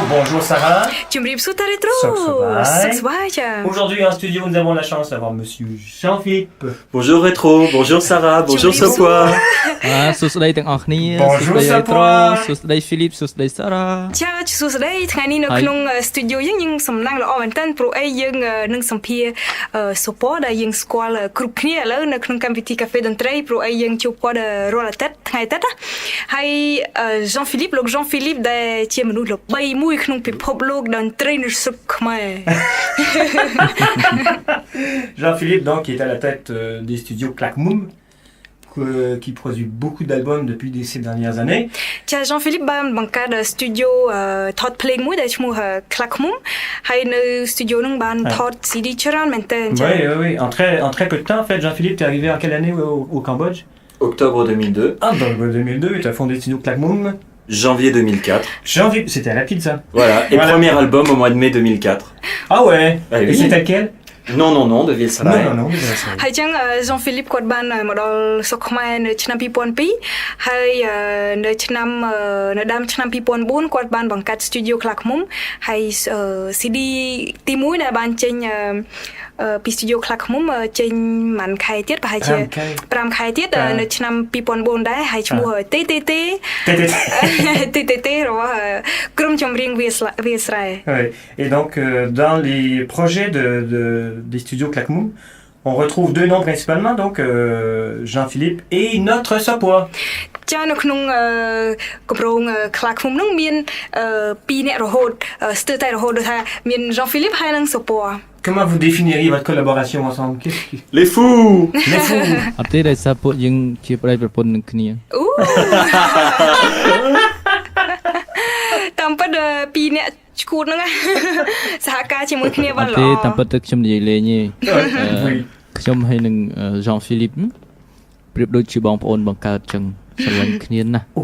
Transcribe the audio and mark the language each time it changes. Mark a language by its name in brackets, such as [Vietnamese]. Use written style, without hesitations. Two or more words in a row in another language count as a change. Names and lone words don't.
[French] Bonjour Sarah. [Khmer] ជំរាបសួរតារីត្រូ សុខសប្បាយ សុខសប្បាយចា [French] Aujourd'hui en studio, nous avons la chance d'avoir monsieur Jean-Philippe. Bonjour Rétro, bonjour Sarah, bonjour Sopoi. [Khmer] សួស្តីទាំងអស់គ្នា [French] Bonjour, [Khmer] សួស្តី Sopoi. សួស្តី Philip សួស្តី Sarah ចាសួស្តីថ្ងៃនេះនៅ ហើយ ក្នុង studio យើងសំឡេងល្អមែនតើព្រោះអីយើងនឹងសម្ភាសសុពដែលយើងស្គាល់គ្រប់គ្នាឥឡូវនៅក្នុងកម្មវិធីកាហ្វេតន្ត្រីព្រោះអីយើងជួបគាត់រាល់អាទិត្យថ្ងៃអាទិត្យណាហើយ Jean-Philippe លោក Jean-Philippe ដែលជាមនុស្សល្បីមួយក្នុងពិភពលោកតន្ត្រីនៅស្រុកខ្មែរ [French] Jean-Philippe, donc, qui est à la tête des studios Clacmoum, qui produit beaucoup d'albums depuis ces dernières années. [Khmer] ចា Jean-Philippe បានបង្កើត studio ថតភ្លេងមួយដែលឈ្មោះ Clacmoum ហើយនៅ studio ហ្នឹងបានថត CD ច្រើនមែនតើចា [French] Oui, oui, oui. En très peu de temps, en fait, Jean-Philippe, t'es arrivé en quelle année au Cambodge? Octobre 2002, Ah, dans 2002, et tu as fondé le studio Clacmoum. janvier 2004. Janvier, c'était rapide ça. Voilà, et Voilà. premier album au mois de mai 2004. Ah ouais. Ah oui. Et c'était lequel? Non, non, non, de Ville-Salaï. Non, désolé, ça. [Khmer] ហើយចឹង Jean-Philippe គាត់បានមកដល់ស្រុកខ្មែរនៅឆ្នាំ2002ហើយនៅឆ្នាំនៅដើមឆ្នាំ2004គាត់បានបង្កើត Studio Clacmoum ហើយ CD ទី1ដែលបានចេញពី Studio Clacmoum ចេញមួយខែទៀតប្រហែលជា 5 ខែទៀតនៅឆ្នាំ2004ដែរហើយឈ្មោះ TTT របស់ក្រុមចម្រៀងវាស្រែ [French] Ouais. Et donc, dans les projets des studios Clacmoum, on retrouve deux noms principalement, donc Jean-Philippe et notre Sopoi. [Khmer] ចានៅក្នុងគម្រោង Clacmoum ហ្នឹងមាន2អ្នករហូតស្ទើរតែរហូតដូចថាមាន Jean-Philippe ហើយនិង Sopoi [French] Comment vous définiriez votre collaboration ensemble? Qu'est-ce qui... Les fous. Les fous. [Khmer] អត់ទេដោយសារពួកយើងជាប្តីប្រពន្ធនឹងគ្នា អូតាមពិត2អ្នកឈួតហ្នឹង សហការជាមួយគ្នាបាន អត់ ល្អ ទេតាមពិតទៅខ្ញុំនិយាយលេងទេ [French] Oui. [Khmer] ខ្ញុំហើយនឹង Jean Philippe ប្រៀបដូចជាបងប្អូនបង្កើតចឹងស្រឡាញ់គ្នាណាស់